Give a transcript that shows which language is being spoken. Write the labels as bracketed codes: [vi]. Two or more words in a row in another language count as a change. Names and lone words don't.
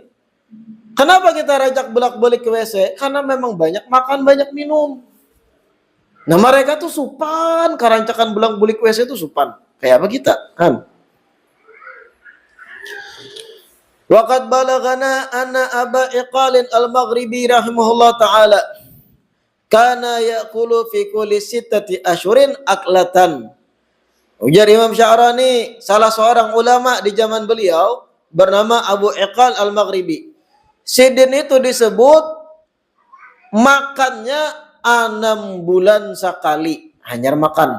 [bjn] Kenapa kita rajak bulak-balik ke WC? Karena memang banyak makan, banyak minum. Nah mereka tuh supan, karancakan bulak-balik WC itu supan. Kayak apa kita? Kan? [ar] وقد بلغنا أن أبا عقال المغربي رحمه الله تعالى كان يأكل في كل ستة أشهر أكلة. [bjn] Ujar Imam Sya'rani, salah seorang ulama di zaman beliau bernama Abu Iqal al-Maghribi. Sidin itu disebut makannya 6 bulan sekali, hanya makan.